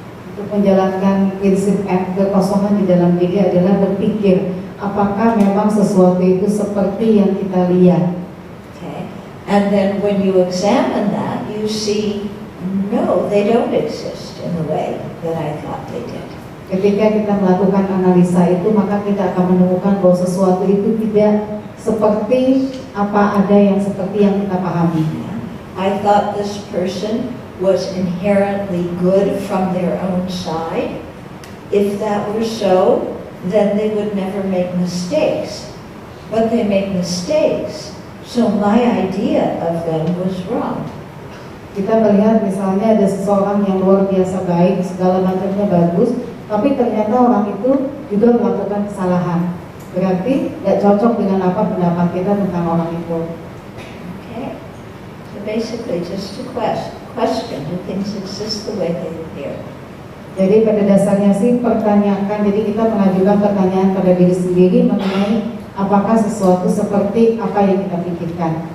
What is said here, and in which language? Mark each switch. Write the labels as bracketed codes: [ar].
[id] Untuk menjalankan prinsip kekosongan di dalam diri adalah berpikir, apakah memang sesuatu itu seperti yang kita lihat? [en] Okay. And then when you examine that, you see, no, they don't exist in the way that I thought they did. [id] Ketika kita melakukan analisa itu, maka kita akan menemukan bahwa sesuatu itu tidak seperti apa ada yang seperti yang kita pahami. [en] I thought this person was inherently good from their own side. If that were so, then they would never make mistakes. But they make mistakes, so my idea of them was wrong. [id] Kita melihat misalnya ada seseorang yang luar biasa baik, segala macamnya bagus, tapi ternyata orang itu juga melakukan kesalahan. Berarti tidak cocok dengan apa pendapat kita tentang orang itu. [en] Okay. So basically just to question, do things exist the way they appear? [id] Jadi pada dasarnya sih pertanyakan, jadi kita mengajukan pertanyaan pada diri sendiri mengenai apakah sesuatu seperti apa yang kita pikirkan.